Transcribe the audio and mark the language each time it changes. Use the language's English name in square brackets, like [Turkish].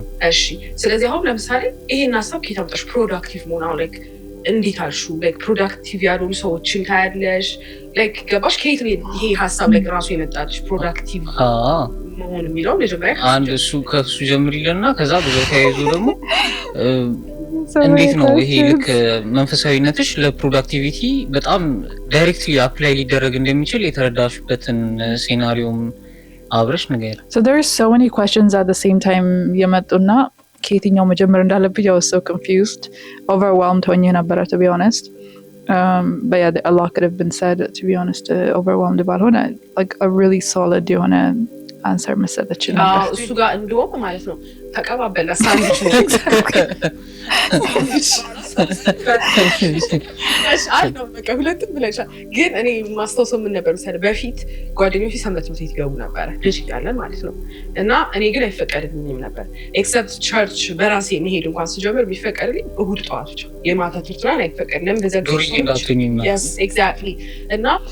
[Amharic] እሺ ስለዚህ አሁን ለምሳሌ ይሄን ሀሳብ ከየት አመጣሽ ፕሮዳክቲቭ መሆን አሁን ላይክ እንዴት አልሹ ላይክ ፕሮዳክቲቭ ያልሆኑ ሰዎችን ታያለሽ ላይክ ገባሽ ከየት ይሄ ሀሳብ ላይክ ራሱ የመጣልሽ ፕሮዳክቲቭ መሆን የሚለው መጀመሪያ አንድ እሱ ከሱ ጀምሪልና ከዛ በዛው ተያይዞ ደግሞ እንዴት ነው ይሄ ልክ መንፈሳዊነትሽ ለፕሮዳክቲቪቲ በጣም ዳይሬክትሊ አፕላይ ሊደረግ እንደሚችል የተረዳሽበትን ሴናሪዮም አብረሽ ነገር [English] So there are so many questions at the same time [Amharic] የመጡና ከየትኛው መጀመር እንዳለብኝ [English] I was so confused overwhelmed ሆኜ ነበር to be honest but yeah a lot could have been said to be honest overwhelmed ባልሆነ like a really solid የሆነ answer መሰለች ነበር [Amharic] እሱ ጋር እንደውም ማለት ነው ተቀባበለ ሳንዱች ነው በቃ ሁለቱም ብለሻል። ግን እኔ ማስታወሰው ምን ነበር መሰለህ በፊት ጓደኞቼ ሰንበት ትምህርት ቤት ይገቡ ነበረ ልጅ እያለን ማለት ነው። እና እኔ ግን አይፈቀድልኝም ነበር ኤክሰፕት ቸርች በራሴ መሄድ እንኳን ስጀምር ቢፈቀድልኝ እሁድ ጠዋት ብቻ የማታ ትምህርት ምናምን አይፈቀድልም። ኤግዛክትሊ እና